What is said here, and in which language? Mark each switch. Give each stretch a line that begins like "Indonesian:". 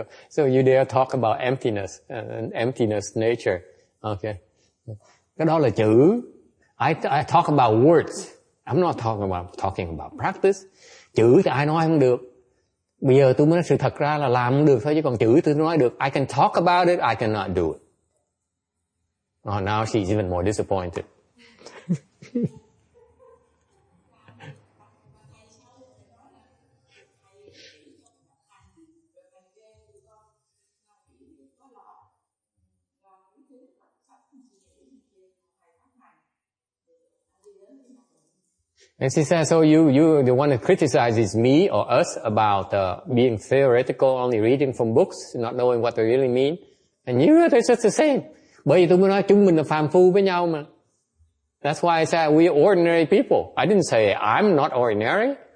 English: So you dare talk about emptiness and emptiness nature. Okay.
Vietnamese: Cái đó là chữ.
English: I talk about words. I'm not talking about practice.
Vietnamese: Chữ thì ai nói không được. Bây giờ tôi mới nói sự thật ra là làm không được thôi, chứ còn chữ tôi nói được.
English: I can talk about it, I cannot do it. Oh, now she's even more disappointed. And she says, so you the one that criticizes me or us about being theoretical, only reading from books, not knowing what they really mean. And you, they're just the same.
Vietnamese: Bởi vì tôi mới nói chúng mình là phàm phu với nhau mà.
English: That's why I said we are ordinary people. I didn't say I'm not ordinary.